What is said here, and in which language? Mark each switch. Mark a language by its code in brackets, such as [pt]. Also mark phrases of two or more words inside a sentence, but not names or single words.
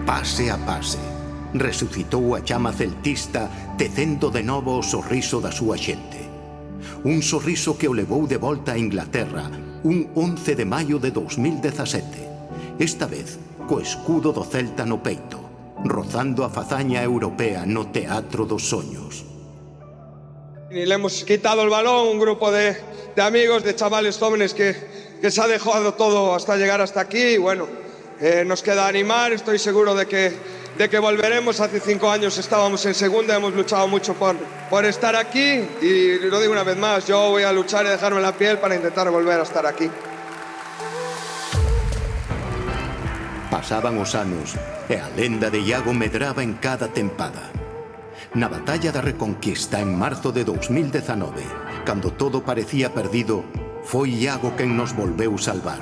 [gl] a pase, resucitou a chama celtista tecendo de novo o sorriso da súa xente. Un sorriso que o levou de volta a Inglaterra un 11 de maio de 2017, esta vez co escudo do Celta no peito, rozando a fazaña europea no Teatro dos Soños. [es] Y le hemos quitado el balón, un grupo de amigos, de chavales jóvenes que se ha dejado todo hasta llegar hasta aquí y bueno, nos queda animar, estoy seguro de que de que volveremos. Hace 5 años estábamos en segunda, hemos luchado mucho por estar aquí y lo digo una vez más, yo voy a luchar y dejarme la piel para intentar volver a estar aquí. [gl] Pasaban os anos e a lenda de Iago medraba en cada tempada. Na batalla da Reconquista en marzo de 2019, cando todo parecía perdido, foi Iago quen nos volveu salvar.